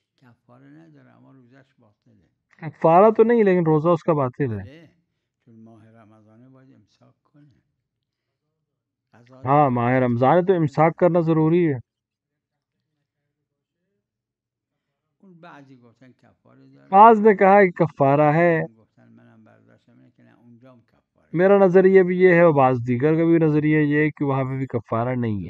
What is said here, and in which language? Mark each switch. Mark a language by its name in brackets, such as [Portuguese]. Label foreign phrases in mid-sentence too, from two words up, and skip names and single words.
[Persian] کفاره نداره اما روزش باطله. [Urdu] کفارہ تو نہیں لیکن روزہ اس کا باطل ہے. [Persian] چون ماه رمضانه باید امساک کنه. [Urdu] ہاں ماہ رمضان ہے تو امساک کرنا ضروری ہے. [Persian] اون بعضی گفتن کفاره داره. [Urdu] بعض نے کہا کہ کفارہ ہے. [Persian] گفتن منم برداشتم اینه که نه اونجا هم کفاره. [Urdu] میرا نظریہ بھی یہ ہے اور بعض دیگر کا بھی نظریہ یہ ہے کہ وہاں پہ بھی کفارہ نہیں ہے.